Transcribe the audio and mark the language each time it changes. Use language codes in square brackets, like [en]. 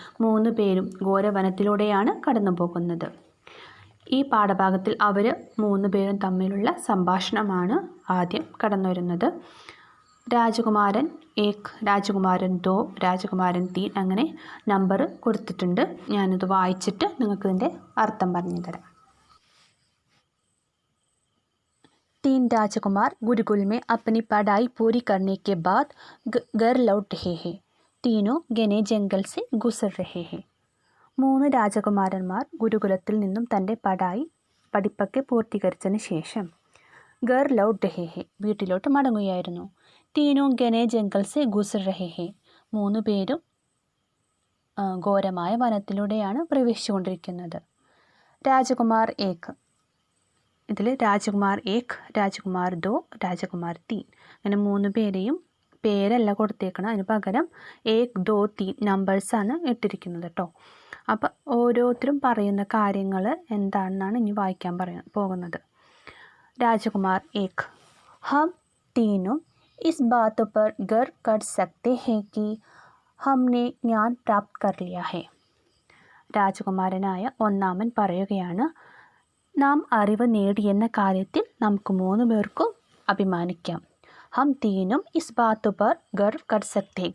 [ml] 3 പേരും ഘോരവനത്തിലൂടെയാണ് കടന്നു പോകുന്നത്. ഈ പാഠഭാഗത്തിൽ അവർ 3 പേരും തമ്മിലുള്ള സംഭാഷണമാണ് ആദ്യം കടന്നു വരുന്നത്. രാജകുമാരൻ 1, രാജകുമാരൻ 2, രാജകുമാരൻ 3 അങ്ങനെ നമ്പർ കൊടുത്തിട്ടുണ്ട്. ഞാനിത് വായിച്ചിട്ട് നിങ്ങൾക്ക് ഇതിൻ്റെ അർത്ഥം പറഞ്ഞു തരാം. [hi] 3 राजकुमार गुरुकुल में अपनी पढ़ाई पूरी करने के बाद घर लौट रहे हैं. तीनों घने जंगल से गुजर रहे हैं. [ml] 3 രാജകുമാരന്മാർ ഗുരുകുലത്തിൽ നിന്നും തൻ്റെ പഠിപ്പൊക്കെ പൂർത്തീകരിച്ചതിന് ശേഷം [hi] ഗർ ലൗട്ട് രഹേ ഹെ [ml] വീട്ടിലോട്ട് മടങ്ങുകയായിരുന്നു. [hi] തീനോ ഗനെ ജംഗൽ സെ ഗുസർ രഹേ ഹെ [ml] 3 പേരും ഘോരമായ വനത്തിലൂടെയാണ് പ്രവേശിച്ചുകൊണ്ടിരിക്കുന്നത്. രാജകുമാർ 1, ഇതിൽ രാജകുമാർ 1, രാജകുമാർ 2, രാജകുമാർ 3 അങ്ങനെ 3 പേരെയും പേരല്ല കൊടുത്തേക്കണം. അതിന് പകരം 1, 2, 3 നമ്പേഴ്സാണ് ഇട്ടിരിക്കുന്നത് കേട്ടോ. അപ്പോൾ ഓരോരുത്തരും പറയുന്ന കാര്യങ്ങൾ എന്താണെന്നാണ് ഇനി വായിക്കാൻ പോകുന്നത്. [hi] രാജകുമാർ 1, हम तीनों इस बात पर गर्व कर सकते हैं कि हमने ज्ञान प्राप्त कर लिया है. [ml] രാജകുമാരനായ ഒന്നാമൻ പറയുകയാണ്, നാം അറിവ് നേടിയെന്ന കാര്യത്തിൽ നമുക്ക് 3 പേർക്കും അഭിമാനിക്കാം. [hi] हम तीनों इस बात पर गर्व कर सकते हैं.